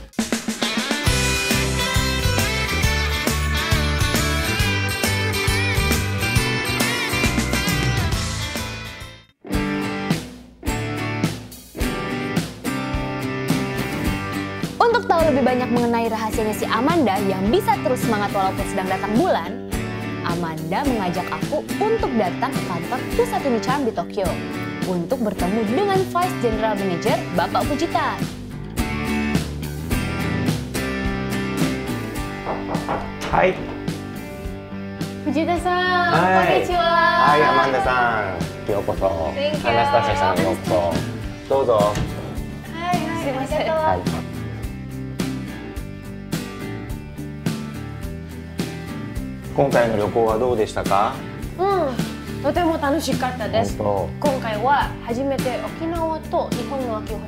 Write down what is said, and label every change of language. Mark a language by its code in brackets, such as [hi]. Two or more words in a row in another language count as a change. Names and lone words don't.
[id] Untuk tahu lebih banyak mengenai rahasianya si Amanda yang bisa terus semangat walaupun sedang datang bulan, Amanda mengajak aku untuk datang ke kantor pusat Unicharm di Tokyo untuk bertemu dengan Vice General Manager Bapak Fujita. [ja] Hai. Fujita-san, Hai. konnichiwa. はい、アマンダさん. Yokoso. [en] Thank you. [ja] アナスタシアさん、ようこそ。どうぞ. はい、すみません. Hai. 今回の旅行はどうでしたか？とても楽しかったです。本今回は初めて沖縄と日本の秋を